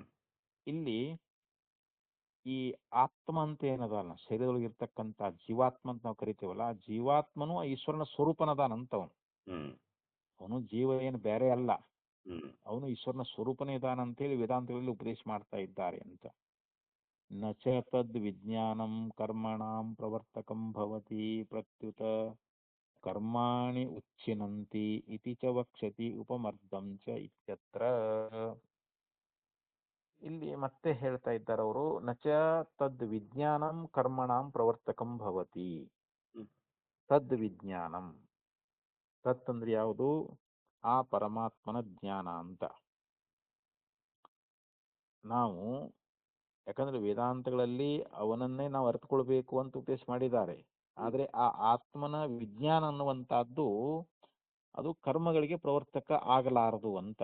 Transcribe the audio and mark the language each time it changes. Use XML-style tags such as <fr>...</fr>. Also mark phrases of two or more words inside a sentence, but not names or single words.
<kn>ಇಲ್ಲಿ ಈ ಆತ್ಮ ಅಂತ ಏನದಲ್ಲ ಶರೀರದೊಳಗಿರ್ತಕ್ಕಂಥ ಜೀವಾತ್ಮ ಅಂತ ನಾವು ಕರಿತೀವಲ್ಲ, ಆ ಜೀವಾತ್ಮನು ಆ ಈಶ್ವರನ ಸ್ವರೂಪನದಾನಂತ ಅವನು. ಹ್ಮ್ ಅವನು ಜೀವ ಏನು ಬೇರೆ ಅಲ್ಲ, ಹ್ಮ್ ಅವನು ಈಶ್ವರನ ಸ್ವರೂಪನೇ ಇದಾನ ಅಂತೇಳಿ ವೇದಾಂತಗಳಲ್ಲಿ ಉಪದೇಶ ಮಾಡ್ತಾ ಇದ್ದಾರೆ ಅಂತ.</kn> <sa>ನ ಚ ತದ್ ವಿಜ್ಞಾನಂ ಕರ್ಮಣಾಂ ಪ್ರವರ್ತಕಂ ಭವತಿ ಪ್ರತ್ಯುತ ಕರ್ಮಾಣಿ ಉಚ್ಛಿನಂತಿ ಇತಿ ಚ ವಕ್ಷತಿ ಉಪಮರ್ದಂ ಚ ಇತ್ಯತ್ರ.</sa> <kn>ಇಲ್ಲಿ ಮತ್ತೆ ಹೇಳ್ತಾ ಇದ್ದಾರೆ ಅವರು,</kn> <sa>ನಚ ತದ್ ವಿಜ್ಞಾನಂ ಕರ್ಮಣಾಂ ಪ್ರವರ್ತಕಂ ಭವತಿ. ಹ್ಮ್ ತದ್ ವಿಜ್ಞಾನಂ,</sa> <kn>ತತ್ ಅಂದ್ರೆ ಯಾವುದು? ಆ ಪರಮಾತ್ಮನ ಜ್ಞಾನ ಅಂತ. ನಾವು ಯಾಕಂದ್ರೆ ವೇದಾಂತಗಳಲ್ಲಿ ಅವನನ್ನೇ ನಾವು ಅರ್ಥಕೊಳ್ಬೇಕು ಅಂತ ಉಪದೇಶ ಮಾಡಿದ್ದಾರೆ. ಆದರೆ ಆ ಆತ್ಮನ ವಿಜ್ಞಾನ ಅನ್ನುವಂತಹದ್ದು ಅದು ಕರ್ಮಗಳಿಗೆ ಪ್ರವರ್ತಕ ಆಗಲಾರದು ಅಂತ.</kn>